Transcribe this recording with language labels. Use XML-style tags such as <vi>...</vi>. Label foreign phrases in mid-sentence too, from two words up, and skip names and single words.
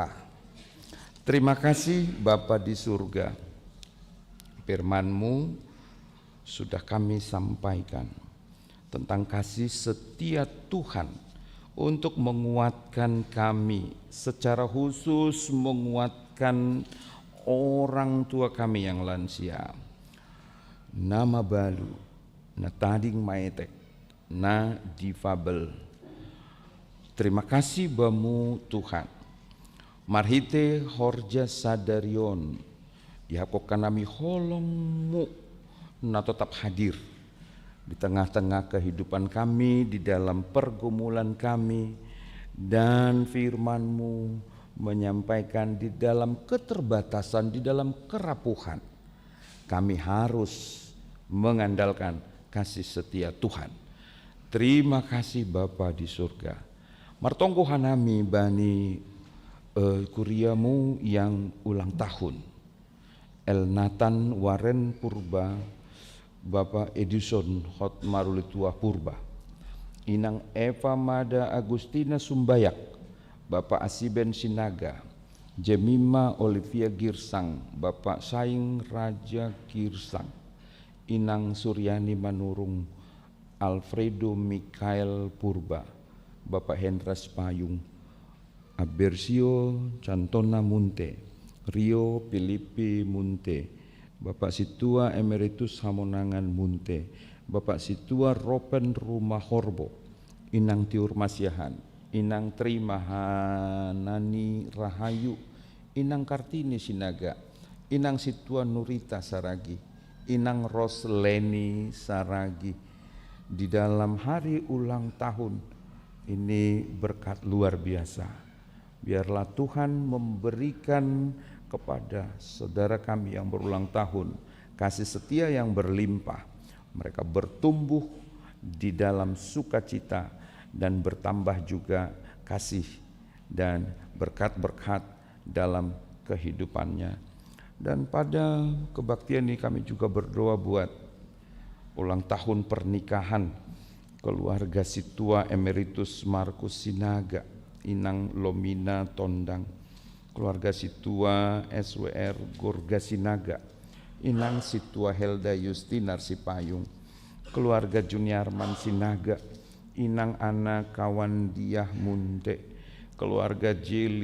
<id>Terima kasih Bapa di surga, firman-Mu sudah kami sampaikan tentang kasih setia Tuhan untuk menguatkan kami, secara khusus menguatkan orang tua kami yang lansia.</id> <bts>Nama balu, na tading maetek, na difabel.</bts> <id>Terima kasih bamu Tuhan.</id> <bts>Marhite horja sadarion, yakokan nami holongmu,</bts> <id>na tetap hadir di tengah-tengah kehidupan kami, di dalam pergumulan kami, dan firman-Mu menyampaikan di dalam keterbatasan, di dalam kerapuhan, kami harus mengandalkan kasih setia Tuhan. Terima kasih Bapa di surga.</id> <bts>Martonggo hanami bani kuriamu</bts> <id>yang ulang tahun,</id> <bts>El Nathan Waren Purba, Bapak Edison Hot Marulitua Purba, Inang Eva Mada Agustina Sumbayak, Bapak Asiben Sinaga, Jemima Olivia Girsang, Bapak Saing Raja Girsang, Inang Suryani Manurung, Alfredo Mikael Purba, Bapak Hendras Payung, Abersio Cantona Munte, Rio Filipi Munte, Bapak Situa Emeritus Hamonangan Munte, Bapak Situa Ropen Rumah Horbo, Inang Tiur Masyahan, Inang Trimahanani Rahayu, Inang Kartini Sinaga, Inang Situa Nurita Saragi, Inang Rosleni Saragi.</bts> <id>Di dalam hari ulang tahun ini berkat luar biasa. Biarlah Tuhan memberikan kepada saudara kami yang berulang tahun kasih setia yang berlimpah. Mereka bertumbuh di dalam sukacita dan bertambah juga kasih dan berkat-berkat dalam kehidupannya. Dan pada kebaktian ini kami juga berdoa buat ulang tahun pernikahan keluarga Situa Emeritus Markus Sinaga, Inang Lomina Tondang, keluarga Situa SWR Gorga Sinaga, Inang Situa Helda Yustinar Sipayung, keluarga Juniarman Sinaga, Inang Ana Kawan Diah Munte, keluarga J.</id>